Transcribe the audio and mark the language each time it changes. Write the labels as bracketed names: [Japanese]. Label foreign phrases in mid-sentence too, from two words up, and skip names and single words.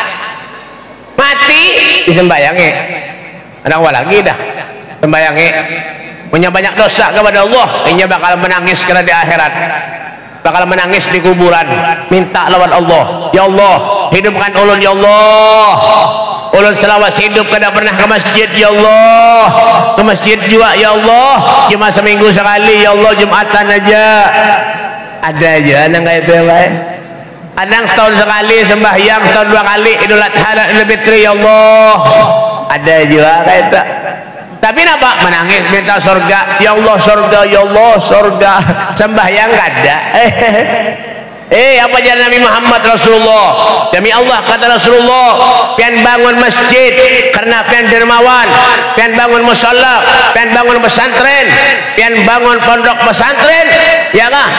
[Indonesian] Mati disembahyangi. Ada apa lagi dah? Sembayangi. Punya banyak dosa kepada Allah, ini bakal menangis karena di akhirat, bakal menangis di kuburan, minta lawan Allah. [Arabic] يا الله, [Banjar] hidupkan ulun [Arabic] يا الله. [Banjar] Ulun selawas hidup kada pernah ke masjid [Arabic] يا الله. [Indonesian] Ke masjid juga [Arabic] يا الله, [Indonesian] cuma seminggu sekali [Arabic] يا الله, [Indonesian] Jumatan aja. Ada aja nang kayak itu ya. Ada yang setahun sekali sembahyang, setahun 2 kali Idul Adha dan Idul Fitri [Arabic] يا الله. [Indonesian] Ada juga kayak itu. Tapi napa menangis minta surga [Arabic] يا الله, [Indonesian] surga [Arabic] يا الله, [Indonesian] surga. [Banjar] Sembahyang kada. Apa jalan Nabi Muhammad Rasulullah? Demi Allah kata Rasulullah, pian bangun masjid karena pian dermawan, pian bangun musalla, pian bangun pesantren, pian bangun pondok pesantren, ya kah?